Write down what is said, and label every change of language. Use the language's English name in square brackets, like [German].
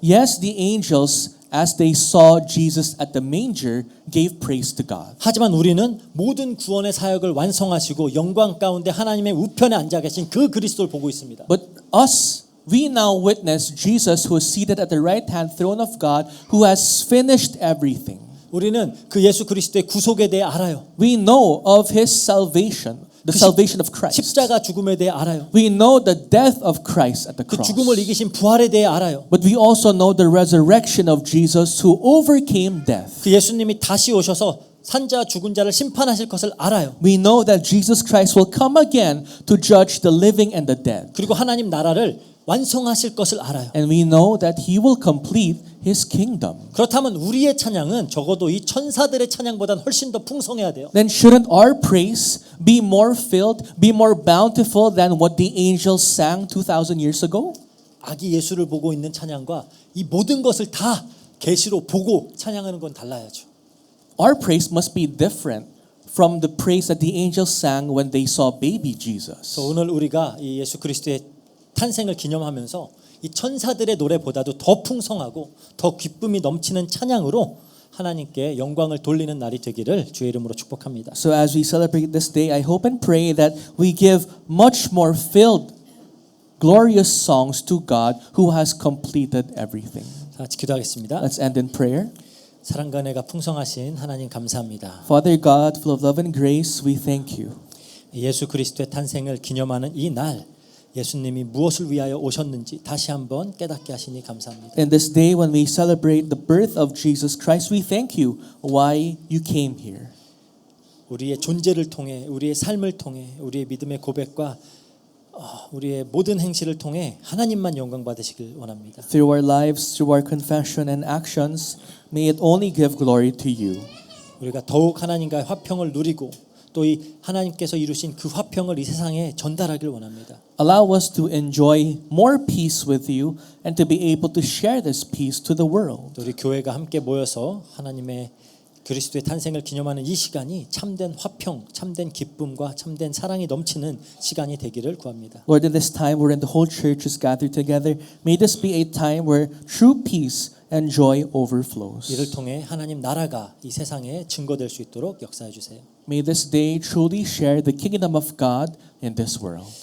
[English] Yes, the angels, as they saw Jesus at the manger, gave praise to God. [Korean] 하지만 우리는 모든 구원의 사역을 완성하시고 영광 가운데 하나님의 우편에 앉아 계신 그 그리스도를 보고 있습니다. [English] But us, we now witness Jesus who is seated at the right hand throne of God, who has finished everything. [Korean] 우리는 그 예수 그리스도의 구속에 대해 알아요. [English] We know of His salvation. The salvation of Christ. [Korean] 십자가 죽음에 대해 알아요. [English] We know the death of Christ at the 그 cross. [Korean] 죽음을 이기신 부활에 대해 알아요. [English] But we also know the resurrection of Jesus who overcame death. [Korean] 그 예수님이 다시 오셔서 산자 죽은 자를 심판하실 것을 알아요. [English] We know that Jesus Christ will come again to judge the living and the dead. [Korean] 그리고 하나님 나라를 완성하실 것을 알아요. [English] And we know that He will complete His kingdom. [Korean] 그렇다면 우리의 찬양은 적어도 이 천사들의 찬양보다는 훨씬 더 풍성해야 돼요. [English] Then shouldn't our praise be more filled, be more bountiful than what the angels sang 2,000 years ago? [Korean] 아기 예수를 보고 있는 찬양과 이 모든 것을 다 계시로 보고 찬양하는 건 달라야죠. [English] Our praise must be different from the praise that the angels sang when they saw baby Jesus. [Korean] 그래서 오늘 우리가 이 예수 그리스도의 탄생을 기념하면서 이 천사들의 노래보다도 더 풍성하고 더 기쁨이 넘치는 찬양으로 하나님께 영광을 돌리는 날이 되기를 주의 이름으로 축복합니다. [English] So as we celebrate this day, I hope and pray that we give much more filled, glorious songs to God who has completed everything. [Korean] 자, 기도하겠습니다. [English] Let's end in prayer. [Korean] 사랑과 은혜가 풍성하신 하나님 감사합니다. [English] Father God, full of love and grace, we thank you. [Korean] 예수 그리스도의 탄생을 기념하는 이 날, 예수님이 무엇을 위하여 오셨는지 다시 한번 깨닫게 하시니 감사합니다. [English] In this day when we celebrate the birth of Jesus Christ, we thank you why you came here. [Korean] 우리의 존재를 통해 우리의 삶을 통해 우리의 믿음의 고백과 우리의 모든 행실을 통해 하나님만 영광 받으시길 원합니다. [English] Through our lives, through our confession and actions, may it only give glory to you. [Korean] 우리가 더욱 하나님과의 화평을 누리고 또 이 하나님께서 이루신 그 화평을 이 세상에 전달하길 원합니다. [English] Allow us to enjoy more peace with you and to be able to share this peace to the world. [Korean] 우리 교회가 함께 모여서 하나님의 그리스도의 탄생을 기념하는 이 시간이 참된 화평, 참된 기쁨과 참된 사랑이 넘치는 시간이 되기를 구합니다. [English] Lord, in this time wherein the whole church is gathered together, may this be a time where true peace and joy overflows. [Korean] 이를 통해 하나님 나라가 이 세상에 증거될 수 있도록 역사해 주세요. [English] May this day truly share the kingdom of God in this world.